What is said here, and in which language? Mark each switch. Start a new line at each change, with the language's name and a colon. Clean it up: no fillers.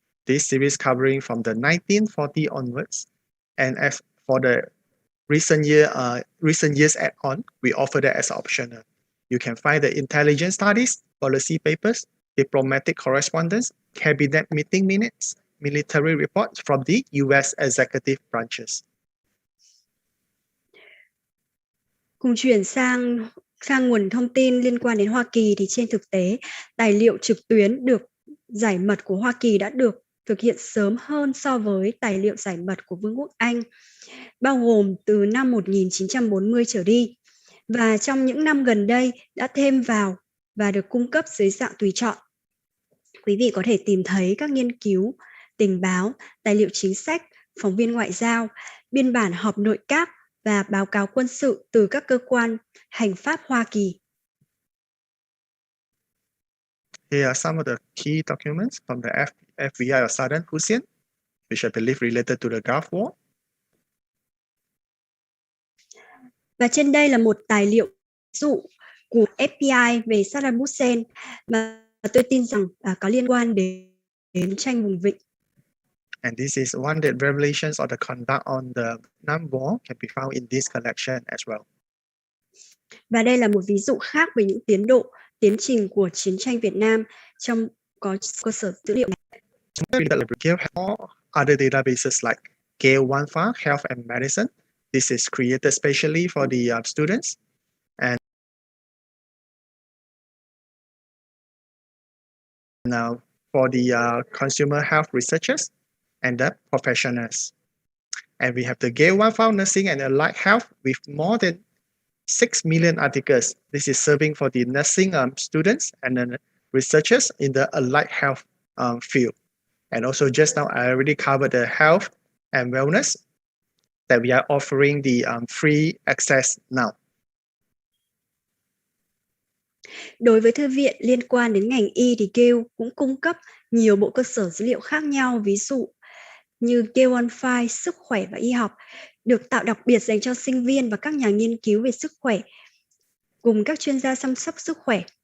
English: This series covering from the 1940 onwards. And as for the recent years add-on, we offer that as optional. You can find the intelligence studies, policy papers, diplomatic correspondence, cabinet meeting minutes, military reports from the US executive branches.
Vietnamese: Cùng chuyển sang nguồn thông tin liên quan đến Hoa Kỳ thì trên thực tế, tài liệu trực tuyến được giải mật của Hoa Kỳ đã được thực hiện sớm hơn so với tài liệu giải mật của Vương quốc Anh, bao gồm từ năm 1940 trở đi, và trong những năm gần đây đã thêm vào và được cung cấp dưới dạng tùy chọn. Quý vị có thể tìm thấy các nghiên cứu, tình báo, tài liệu chính sách, phóng viên ngoại giao, biên bản họp nội các và báo cáo quân sự từ các cơ quan hành pháp Hoa Kỳ.
English: Here are some of the key documents from the FBI of Saddam Hussein, which I believe related to the Gulf War.
Vietnamese: Và trên đây là một tài liệu ví dụ của FBI về Saddam Hussein mà tôi tin rằng có liên quan đến tranh vùng vịnh.
English: And this is one that revelations of the conduct on the Nam War can be found in this collection as well.
Vietnamese: Và đây là một ví dụ khác về những tiến trình của chiến tranh Việt Nam trong có cơ sở dữ liệu này.
English: Gale has other databases like Gale OneFile Health and Medicine. This is created specially for the students. And now for the consumer health researchers and the professionals. And we have the Gale OneFile Nursing and Allied Health with more than 6 million articles. This is serving for the nursing students and then researchers in the allied health field. And also just now, I already covered the health and wellness that we are offering the free access now.
Vietnamese: Đối với thư viện liên quan đến ngành y thì Gale cũng cung cấp nhiều bộ cơ sở dữ liệu khác nhau, ví dụ như Gale OneFile sức khỏe và y học, được tạo đặc biệt dành cho sinh viên và các nhà nghiên cứu về sức khỏe, cùng các chuyên gia chăm sóc sức khỏe.